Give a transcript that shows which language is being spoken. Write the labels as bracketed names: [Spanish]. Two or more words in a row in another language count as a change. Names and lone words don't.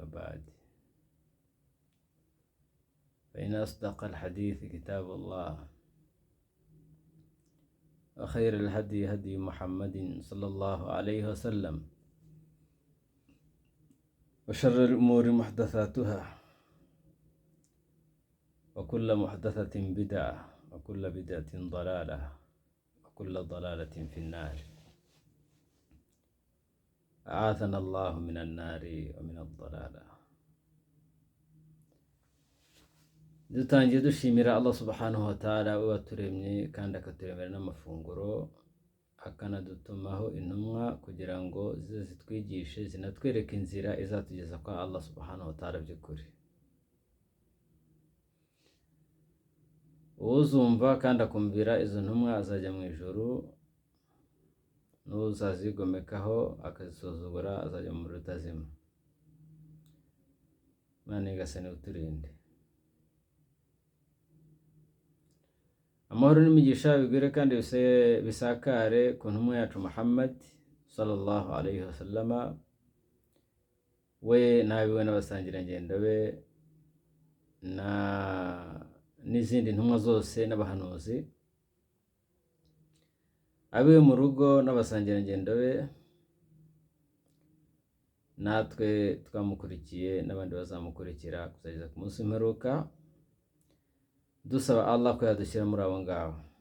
[Arabic] وبعد، فإن أصدق الحديث كتاب الله، وخير الهدي هدي محمد صلى الله عليه وسلم، وشر الأمور محدثاتها، وكل محدثة بدعة، وكل بدعة ضلالة، وكل ضلالة في النار. أعاذنا الله من النار ومن الضلالة. [Kinyarwanda] dutangiye dushimira [Arabic] الله سبحانه وتعالى [Kinyarwanda] waturemye kandi akaturemera n'amafunguro, akanadutumaho intumwa kugira ngo zize zitwigishe zinatwereke inzira izatugeza kwa [Arabic] الله سبحانه وتعالى [Kinyarwanda] by'ukuri. Uzumva kandi akumvira izo ntumwa azajya mu ijuru, n'uzazigomekaho akazisuzugura azajya mu rutazima. Imana igasane uturinde. Amahoro n'imigisha bigwire kandi bisakare ku ntumwa yacu Muhammad [Arabic] صلى الله عليه وسلم, [Kinyarwanda] we n'abiwe n'abasangirangendo be n'izindi ntumwa zose n'abahanuzi, abiwe mu rugo n'abasangirangendo be, natwe twamukurikiye n'abandi bazamukurikira kuzageza ku munsi w'imperuka, dusaba Allah ko yadushyira muri abo ngabo,